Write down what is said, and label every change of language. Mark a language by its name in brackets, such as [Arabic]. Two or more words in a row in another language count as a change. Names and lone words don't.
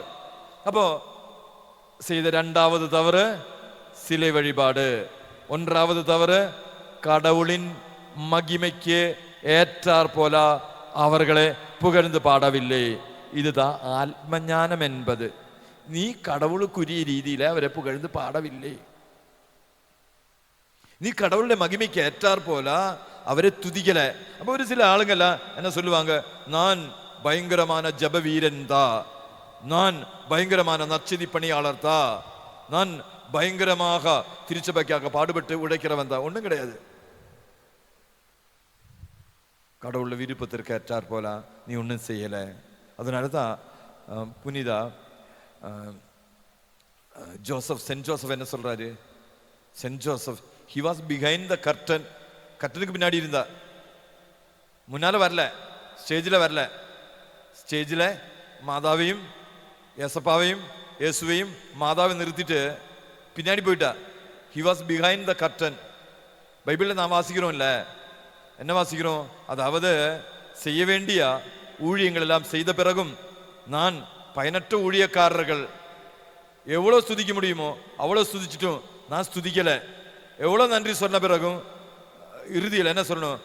[Tamil] அப்போ செய்த 2வது தவறு சிலை வழிபாடு. 1வது தவறு கடவுளின் மகிமைக்கு ஏற்றார் போல அவர்களை புகழ்ந்து பாடவில்லை. இதுதான் ஆத்மஞானம் என்பது. நீ கடவுளுக்குரிய [Malayalam] രീതിയിൽ അവരെ [Tamil] புகழ்ந்து பாடவில்லை. நீ கடவுளுடைய மகிமைக்கு ஏற்றார் போல அவரை துதிக்கல. அப்போ ஒரு சில ஆளுங்கள என்ன சொல்லுவாங்க, நான் பயங்கரமான ஜப வீரன் தான், நான் பயங்கரமான நற்செய்தி பணியாளர் தான், நான் பயங்கரமாக திருச்சபைக்காக பாடுபட்டு உழைக்கிறவன் தான். ஒன்றும் கிடையாது. கடவுள விருப்பத்திற்கு ஏற்றார் போல நீ ஒன்றும் செய்யலை. அதனால தான் புனிதா ஜோசப், சென்ட் ஜோசப் என்ன சொல்றாரு? சென்ட் ஜோசப், [English] he was behind the curtain. [Tamil] கர்ட்டனுக்கு பின்னாடி இருந்தா, முன்னால வரல, ஸ்டேஜில் வரல. ஸ்டேஜில் மாதாவையும் ஏசப்பாவையும் இயேசுவையும் மாதாவையும் நிறுத்திட்டு பின்னாடி போயிட்டா. [English] he was behind the curtain. [Tamil] பைபிளில் நாம் வாசிக்கிறோம் இல்ல, என்ன வாசிக்கிறோம்? அதாவது செய்ய வேண்டிய ஊழியங்கள் எல்லாம் செய்த பிறகும் நான் பயனற்ற ஊழியக்காரர்கள் எவ்வளோ ஸ்துதிக்க முடியுமோ அவ்வளோ ஸ்துதிச்சிட்டும் நான் ஸ்துதிக்கலை. எவ்வளோ நன்றி சொன்ன பிறகும் இறுதியில் என்ன சொல்லணும்?